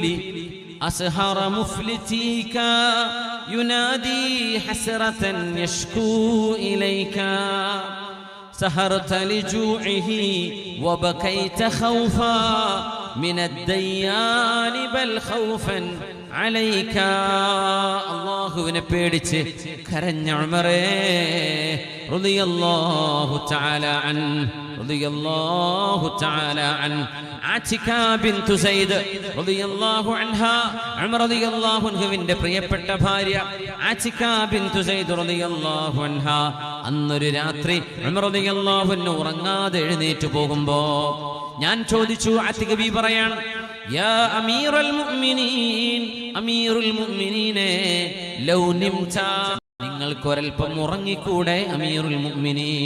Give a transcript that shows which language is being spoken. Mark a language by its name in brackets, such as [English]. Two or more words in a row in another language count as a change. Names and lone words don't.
[Arabic] أسهر مفلتيك ينادي حسرة يشكو إليك سهرت لجوعه وبكيت خوفا من الديان بل خوفا عليك [Malayalam] അല്ലാഹുവിനെ പേടിച്ച് കരഞ്ഞ ഉമറേ [Arabic] رضي الله تعالى عن عاتكة بنت زيد رضي الله عنها [Malayalam] ഉമർ റളിയല്ലാഹു അൻഹുവിന്റെ പ്രിയപ്പെട്ട ഭാര്യ ആതിക ബിൻതു സൈദ് [Arabic] رضي الله عنها [Malayalam] അന്നൊരു രാത്രി ഉമർ [Arabic] رضي الله عنه [Malayalam] ഉറങ്ങാതെ എഴുന്നേറ്റ് പോകുമ്പോ ഞാൻ ചോദിച്ചു, ആതിക ബി പറയാണ്, [Arabic] يا أمير المؤمنين, أمير المؤمنين لو نمت, [Malayalam] നിങ്ങൾക്കൊരൽപ്പം ഉറങ്ങിക്കൂടെ [Arabic] أمير المؤمنين?